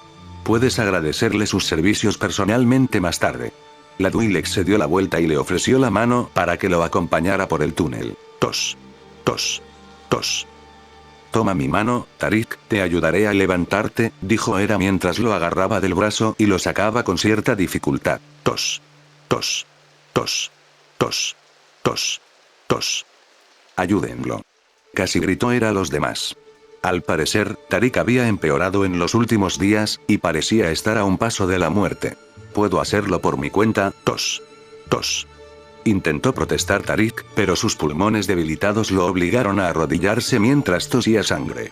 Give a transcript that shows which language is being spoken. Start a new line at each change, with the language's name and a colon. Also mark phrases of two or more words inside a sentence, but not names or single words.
Spanish: Puedes agradecerle sus servicios personalmente más tarde. La Twi'lek se dio la vuelta y le ofreció la mano para que lo acompañara por el túnel. Tos. Tos. Tos. Toma mi mano, Tarik, te ayudaré a levantarte, dijo Era mientras lo agarraba del brazo y lo sacaba con cierta dificultad. Tos. Tos. Tos. Tos. Tos. Tos. Ayúdenlo. Casi gritó Era a los demás. Al parecer, Tarik había empeorado en los últimos días, y parecía estar a un paso de la muerte. Puedo hacerlo por mi cuenta, tos. Tos. Intentó protestar Tarik, pero sus pulmones debilitados lo obligaron a arrodillarse mientras tosía sangre.